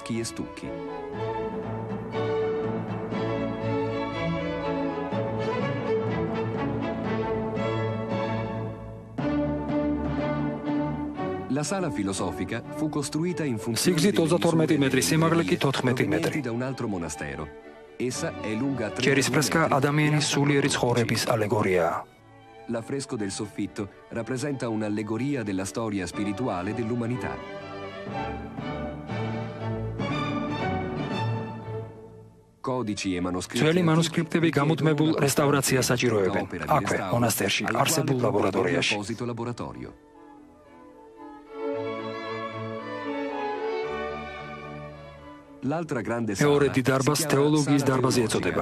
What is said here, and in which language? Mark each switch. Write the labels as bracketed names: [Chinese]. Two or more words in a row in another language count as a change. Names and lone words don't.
[Georgian] სიგრძით 32 მეტრი, სიმაღლე კი 14 მეტრი. ჭერის ფრესკა ადამიანის სულიერი ცხოვრების ალეგორიაა. [Italian] L'affresco del soffitto rappresenta un'allegoria della storia spirituale dell'umanità. [Georgian] ძველი მანუსკრიპტები გამუდმებულ რესტავრაციას საჭიროებენ, აქვე, მონასტერში, არსებულ ლაბორატორიაში. მეორე დიდ დარბაზს თეოლოგიის დარბაზი ეწოდება.